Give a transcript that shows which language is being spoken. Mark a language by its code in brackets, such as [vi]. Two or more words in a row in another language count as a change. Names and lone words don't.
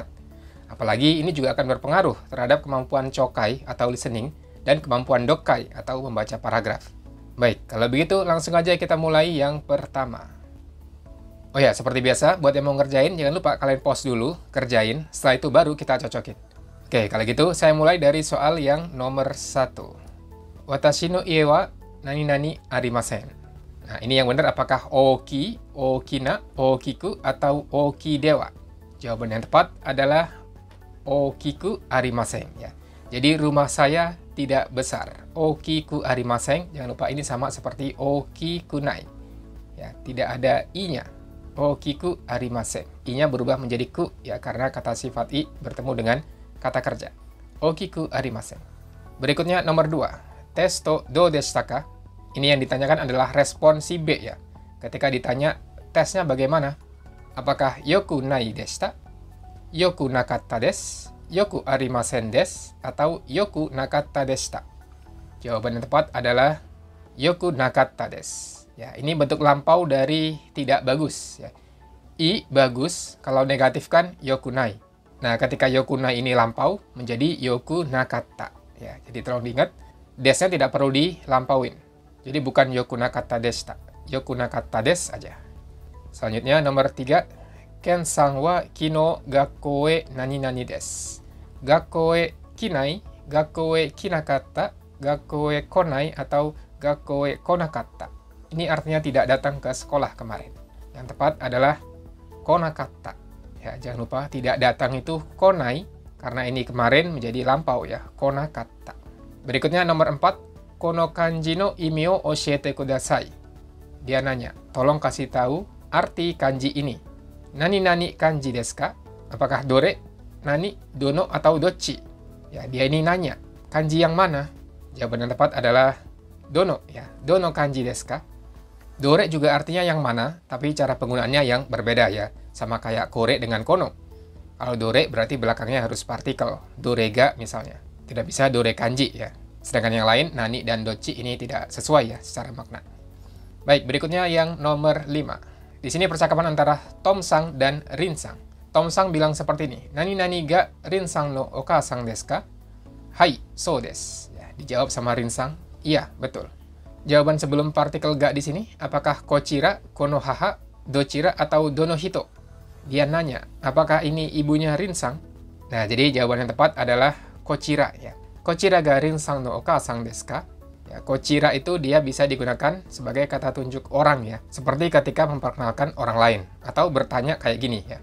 [id] Apalagi ini juga akan berpengaruh terhadap kemampuan chokai atau listening dan kemampuan dokkai atau membaca paragraf. Baik, kalau begitu langsung aja kita mulai yang pertama. Oh ya, seperti biasa, buat yang mau ngerjain, jangan lupa kalian pause dulu, kerjain, setelah itu baru kita cocokin. Oke, kalau gitu saya mulai dari soal yang nomor 1. [ja] 私の家はなになにありません. [id] Nah, ini yang benar apakah oki, okina, okiku, atau [ja] おおきでは? [id] Jawaban yang tepat adalah [ja] 大きくありません. [id] Ya. Jadi rumah saya tidak besar. [ja] 大きくありません, [id] jangan lupa ini sama seperti okikunai. Ya, tidak ada i-nya. [ja] 大きくありません. [id] I-nya berubah menjadi ku ya karena kata sifat i bertemu dengan kata kerja. [ja] 大きくありません. [id] Berikutnya nomor 2. [ja] テストどうでしたか? [id] Ini yang ditanyakan adalah respon si B ya. Ketika ditanya tesnya bagaimana? [ja] Apakah よくないでした? よくなかったです？よくありませんです? Atau よくなかったでした? [id] Jawaban yang tepat adalah [ja] よくなかったです. [id] Ya, ini bentuk lampau dari tidak bagus. Ya. I bagus, kalau negatif kan yokunai. Nah, ketika yokunai ini lampau, menjadi [ja] よくなかった. [id] Ya, jadi tolong diingat, desnya tidak perlu dilampauin. Jadi bukan [ja] よくなかったでした. よくなかったです [id] aja. Selanjutnya nomor 3. [ja] ケンさんはきのう学校へなになにです. 学校へきない、学校へきなかった、学校へ来ない, atau 学校へ来なかった. [id] Ini artinya tidak datang ke sekolah kemarin. Yang tepat adalah konakatta. Ya, jangan lupa tidak datang itu konai, karena ini kemarin menjadi lampau ya, konakatta. Berikutnya nomor 4, [ja] この漢字の意味を教えてください. [id] Dia nanya, tolong kasih tahu arti kanji ini. [ja] なになに漢字ですか? [id] Apakah dore, nani, dono, atau dochi? Ya, dia ini nanya, kanji yang mana? Jawaban yang tepat adalah dono ya, [ja] どの漢字ですか? [id] Dore juga artinya yang mana, tapi cara penggunaannya yang berbeda ya. Sama kayak kore dengan kono. Kalau dore berarti belakangnya harus partikel. Dorega misalnya. Tidak bisa [ja] どれ漢字 [id] ya. Sedangkan yang lain, nani dan dochi ini tidak sesuai ya secara makna. Baik, berikutnya yang nomor 5. Di sini percakapan antara Tom-sang dan Rin-sang. Tom-sang bilang seperti ini. [ja] なになにがRinさんのお母さんですか? はい、そうです. [id] Ya, dijawab sama Rin-sang. Iya, betul. Jawaban sebelum partikel ga di sini, apakah kochira, konohaha, dochira, atau donohito? Dia nanya, apakah ini ibunya Rin-sang? Nah, jadi jawaban yang tepat adalah kochira ya. [ja] こちらがRinさんのお母さんですか? [id] Ya, kochira itu dia bisa digunakan sebagai kata tunjuk orang ya. Seperti ketika memperkenalkan orang lain atau bertanya kayak gini ya.